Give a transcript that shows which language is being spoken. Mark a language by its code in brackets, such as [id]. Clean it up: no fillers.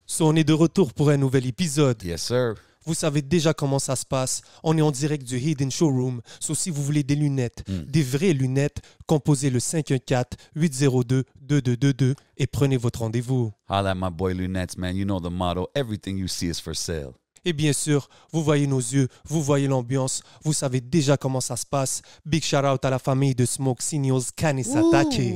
[fr] So, on est de retour pour un nouvel épisode. [en] Yes, sir. [fr] Vous savez déjà comment ça se passe. On est en direct du Hidden Showroom. So, si vous voulez des lunettes, des vraies lunettes, composez le 514-802-2222 et prenez votre rendez-vous. [en] Holla at my boy Lunettes, man. You know the motto. Everything you see is for sale. [fr] Et bien sûr, vous voyez nos yeux, vous voyez l'ambiance, vous savez déjà comment ça se passe. [en] Big shout out [fr] à la famille de Smoke Signals, Kanisatake.